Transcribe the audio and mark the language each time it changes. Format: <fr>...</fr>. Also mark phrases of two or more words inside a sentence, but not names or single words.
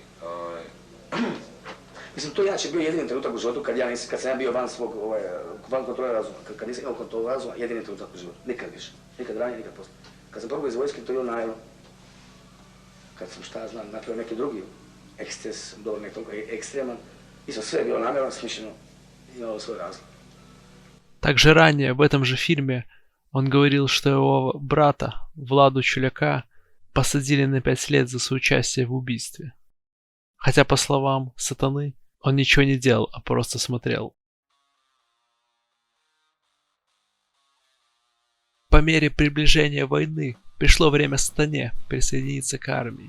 <hr>Mislim, to je inače bio jedini trenutak u životu kad sam ja bio van kontrole razuma. Kad nisam imao kontrolu razuma, jedini trenutak u životu. Nikad više. Nikad ranije, nikad poslije. Kad sam probao iz vojske, to je bilo naivno. Kad sam, šta znam, napravio neki drugi eksces, dobro nek toliko ekstreman, isto sve je bilo namjerno, smišljeno, imalo svoj razlog.</hr> <ru>Также ранее в этом же фильме он говорил, что его брата, Владу Чуляка, посадили на 5 лет за соучастие в убийстве. Хотя, по словам Сатаны, он ничего не делал, а просто смотрел. По мере приближения войны пришло время Сатане присоединиться к армии.</ru>